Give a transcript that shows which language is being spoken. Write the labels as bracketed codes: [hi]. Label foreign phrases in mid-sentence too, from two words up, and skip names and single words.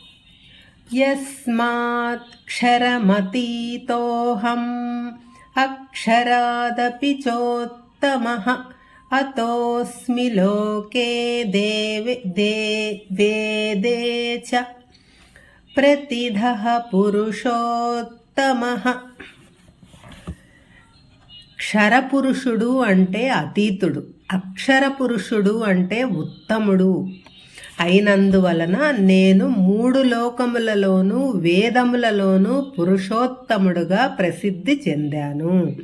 [sa] यस्मात्क्षरमतीतोऽहम् अक्षरादपि चोत्तमः अतोऽस्मि लोके वेदे च प्रतिधः పురుషోత్తమః। [te] క్షరపురుషుడు అంటే అతీతుడు, అక్షర పురుషుడు అంటే ఉత్తముడు అయినందువలన నేను 3 లోకములలోనూ వేదములలోనూ పురుషోత్తముడుగా ప్రసిద్ధి చెందాను.